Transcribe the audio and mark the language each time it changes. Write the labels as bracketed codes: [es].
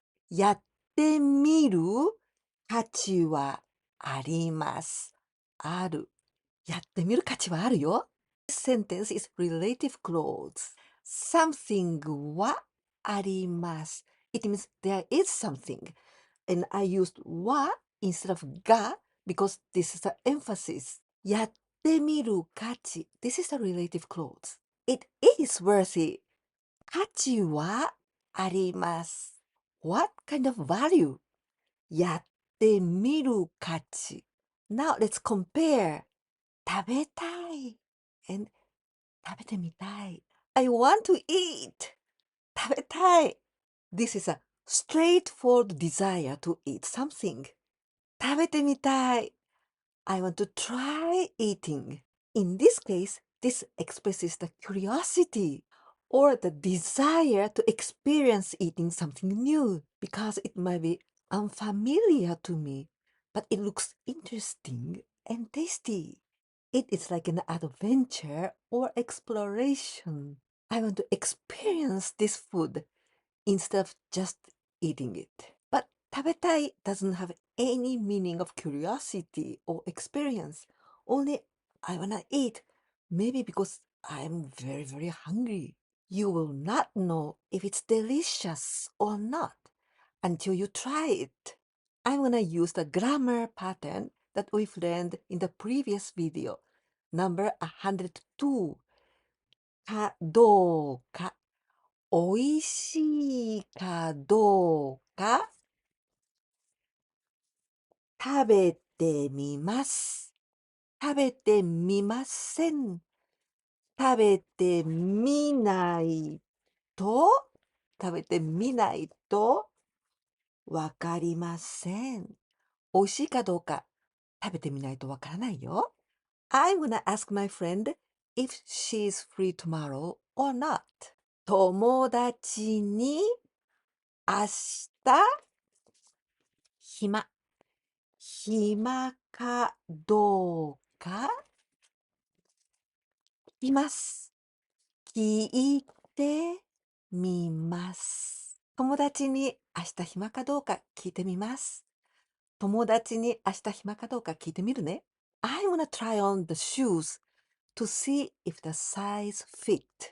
[ja] やってみる価値はあります。ある。やってみる価値はあるよ。 [en] This sentence is relative clause. Something [ja] はあります。 [en] It means there is something. And I used は instead of が because this is the emphasis. [ja] やってみる価値。 [en] This is a relative clause. It is worthy. [ja] 価値はあります。 [en] What kind of value? [ja] やってみる価値。 [en] Now let's compare. [ja] 食べたい and 食べてみたい。 [en] I want to eat. [ja] 食べたい。 [en] This is a straightforward desire to eat something. [ja] 食べてみたい。 [en] I want to try eating. In this case, this expresses the curiosity or the desire to experience eating something new because it might be unfamiliar to me, but it looks interesting and tasty. It is like an adventure or exploration. I want to experience this food instead of just eating it. But 食べたい doesn't have any meaning of curiosity or experience. Only I wanna eat. Maybe because I'm very, very hungry. You will not know if it's delicious or not until you try it. I'm gonna use the grammar pattern that we've learned in the previous video, number 102. [ja] かどうか、おいしいかどうか、食べてみます。食べてみません。食べてみないと、食べてみないとわかりません。美味しいかどうか食べてみないとわからないよ。 [en] I'm gonna ask my friend if she's free tomorrow or not. [ja] 友達に明日暇かどうか聞きます。聞いてみます。友達に明日暇かどうか聞いてみます。友達に明日暇かどうか聞いてみるね。 [en] I'm gonna try on the shoes to see if the size fit.